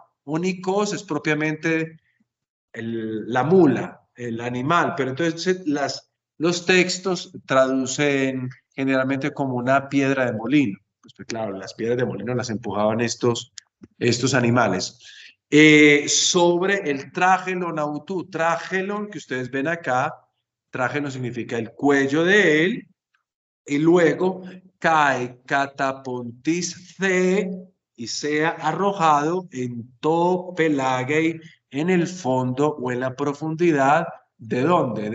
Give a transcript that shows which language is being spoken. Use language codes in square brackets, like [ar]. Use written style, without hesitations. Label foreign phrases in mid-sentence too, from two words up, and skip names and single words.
[es] Únicos es propiamente la mula, el animal, pero entonces los textos traducen generalmente como una piedra de molino. Pues claro, las piedras de molino las empujaban estos animales. Sobre el [el] τράχηλον αὐτοῦ, [es] trágelon que ustedes ven acá, trágelon significa el cuello de él, y luego cae [el] καταποντισθῇ [es] y sea arrojado [el] ἐν τῷ πελάγει, [es] en el fondo o en la profundidad, ¿de dónde?